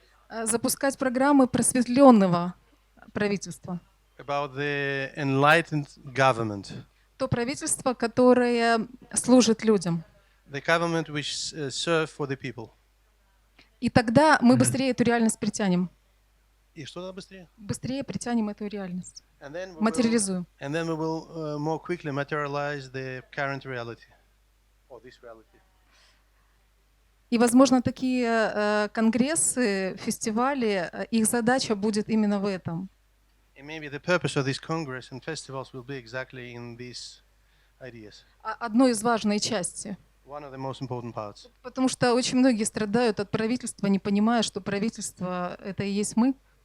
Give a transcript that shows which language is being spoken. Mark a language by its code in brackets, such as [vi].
[ru] Запускать программы просветленного правительства. [en] About the enlightened government. [ru] То правительство, которое служит людям. [en] The government which serve for the people. [ru] И тогда мы быстрее эту реальность притянем. И что быстрее? Быстрее притянем эту реальность. Материализуем. [en] And then we will more quickly materialize the current reality. Or this reality. [ru] И, возможно, такие конгрессы, фестивали, их задача будет именно в этом. [en] And maybe the purpose of this congress and festivals will be exactly in these ideas. [ru] Одной из важной части. [en] One of the most important parts. [ru] Потому что очень многие страдают от правительства, не понимая, что правительство — это и есть мы.